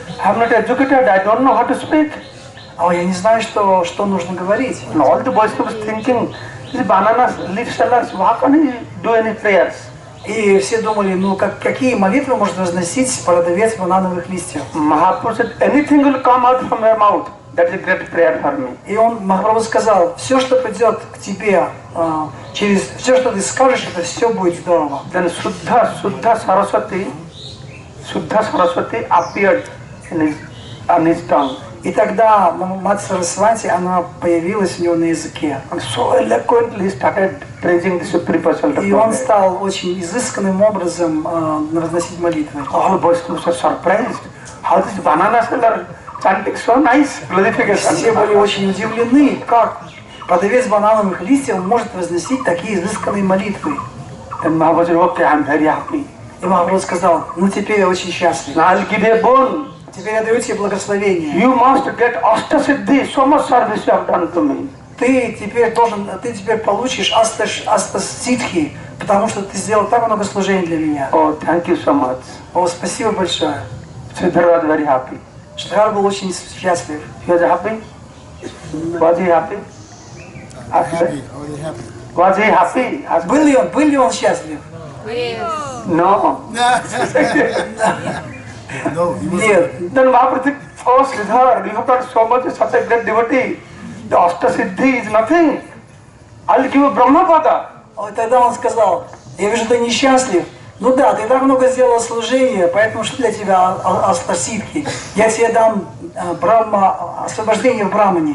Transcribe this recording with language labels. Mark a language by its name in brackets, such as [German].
[English] I'm not educated, I don't know how to speak. [Russian] Я не знаю, что нужно говорить. [English] And all the boys were thinking, these banana leaf sellers, how can he do any prayers? [Russian] И все думали, ну какие молитвы может возносить продавец банановых листьев. [English] Mahaprabhu said, anything will come out from your mouth. That is a great prayer for me. [Russian] И Махапрабху сказал, все, что придет к тебе, через все, что ты скажешь, это все будет здорово. [English] Then Suddha Saraswati appeared on his tongue. [Russian] И тогда Мать Сарасвати, она появилась у него на языке. [English] And so eloquently started praising the supreme personality of [Russian] И он [English] Godhead. [Russian] стал очень изысканным образом возносить молитвы. [English] All boys were surprised. How this banana seller chanting so nice glorification. [Russian] Все были очень удивлены, как продавец банановых листьев может возносить такие изысканные молитвы. [English] And Mahaprabhu said, okay, I'm very happy. [Russian] И Махапрабху сказал, ну теперь я очень счастлив. [English] Now I'll give you a boon. [Russian] Теперь я даю тебе благословение. [English] You must get Ashtasiddhi. So much service you have done to me. [Russian] Ты теперь получишь астасидхи, потому что ты сделал так много служений для меня. [English] Oh, thank you so much. [Russian] Спасибо большое. [English] Sridhar was very happy. [Russian] Шридхар был очень счастлив. [English] He was happy? Was he happy? Was he happy? [Russian] Был ли он счастлив? [English] No. [Russian] Нет. [English] Then Mahaprabhu said, oh Sridhar, you have done so much, such a great devotee. The Ashtasiddhi is nothing. I'll give you Brahmapada. [Russian] Тогда он сказал, я вижу, ты несчастлив. Ну да, ты так много сделал служения, поэтому что для тебя астасидхи? Я тебе дам освобождение в Брамане.